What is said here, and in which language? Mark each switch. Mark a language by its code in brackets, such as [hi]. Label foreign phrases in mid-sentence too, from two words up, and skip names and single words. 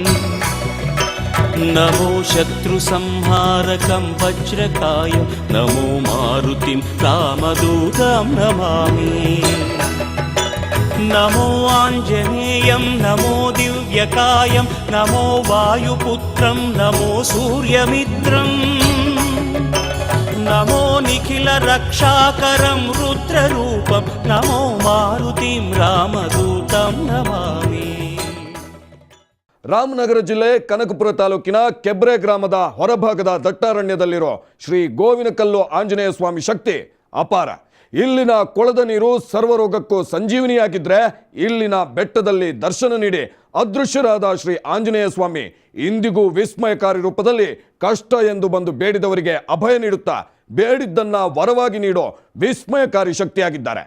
[sa] नमो शत्रुसंहारकं वज्रकायं नमो मारुतिं रामदूतं नमामि नमो आञ्जनेयं नमो दिव्यकायं नमो वायुपुत्रं नमो सूर्यमित्रं नमो निखिलरक्षाकरं रुद्ररूपं नमो मारुतिं रामदूतं नमामि. [kn] ರಾಮನಗರ ಜಿಲ್ಲೆ ಕನಕಪುರ ತಾಲೂಕಿನ ಕೆಬ್ರೆ ಗ್ರಾಮದ ಹೊರಭಾಗದ ದಟ್ಟಾರಣ್ಯದಲ್ಲಿರೋ ಶ್ರೀ ಗೋವಿನಕಲ್ಲು ಆಂಜನೇಯ ಸ್ವಾಮಿ ಶಕ್ತಿ ಅಪಾರ. ಇಲ್ಲಿನ ಕೊಳದ ನೀರು ಸರ್ವರೋಗಕ್ಕೂ ಸಂಜೀವನಿಯಾಗಿದ್ರೆ ಇಲ್ಲಿನ ಬೆಟ್ಟದಲ್ಲಿ ದರ್ಶನ ನೀಡಿ ಅದೃಶ್ಯರಾದ ಶ್ರೀ ಆಂಜನೇಯ ಸ್ವಾಮಿ ಇಂದಿಗೂ ವಿಸ್ಮಯಕಾರಿ ರೂಪದಲ್ಲಿ ಕಷ್ಟ ಎಂದು ಬಂದು ಬೇಡಿದವರಿಗೆ ಅಭಯ ನೀಡುತ್ತಾ ಬೇಡಿದ್ದನ್ನ ವರವಾಗಿ ನೀಡೋ ವಿಸ್ಮಯಕಾರಿ ಶಕ್ತಿಯಾಗಿದ್ದಾರೆ.